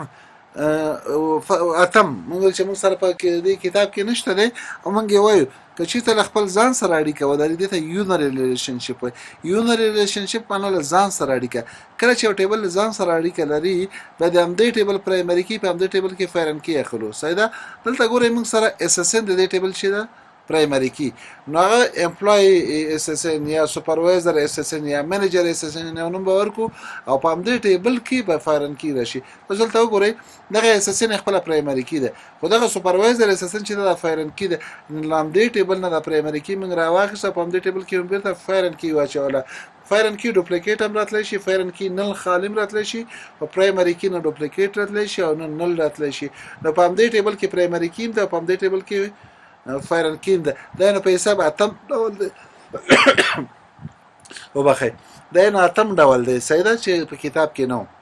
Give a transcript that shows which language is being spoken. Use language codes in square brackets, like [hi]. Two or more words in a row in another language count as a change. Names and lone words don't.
[ps] اتم موږ چې موږ سره په دې کتاب کې نشته دی او موږ وایو که چې ته خپل ځان سره اړیکه ولري دته [en] unary relationship unary relationship [ps] معنی ځان سره اړیکه کله چې یو ټیبل ځان سره اړیکه لري به د همدې ټیبل پرایمری کې په همدې ټیبل کې فارن کې اخلو صحیح ده دلته ګورئ موږ سره [en] SSN [ps] د دې ټیبل شي ده [en] primary key [ps] نو هغه [en] employee SSN [ps] یا [en] supervisor SSN [ps] یا [en] manager SSN [ps] نوم به ورکو او په همدې ټیبل کې به [en] foreign key [ps] راشي ځلته وګورئ دغه [en] SSN [ps] خپل [en] primary key [ps] ده خو دغه [en] supervisor S S [ps] ان چې د [en] foreign key [ps] ده نام دې ټیبل نه د [en] primary key [ps] موږ راواخصه په همدې ټیبل کې هم بیرته [en] foreign key [ps] واچوله [en] foreign key duplicate [ps] هم راتلی شي [en] foreign key null [ps] خالم راتلی شي او [en] primary key [ps] نه ډوپلیکیټ راتلی شي او نل راتلی شي نو په همدې ټیبل کې [en] primary key [ps] هم ده په همدې ټیبل کې [en] foreign keys [ps] ده دا نه په حساب اتم ډول دی وبخې دا نه اتم ډول دی صحیح ده چې په کتاب کې نو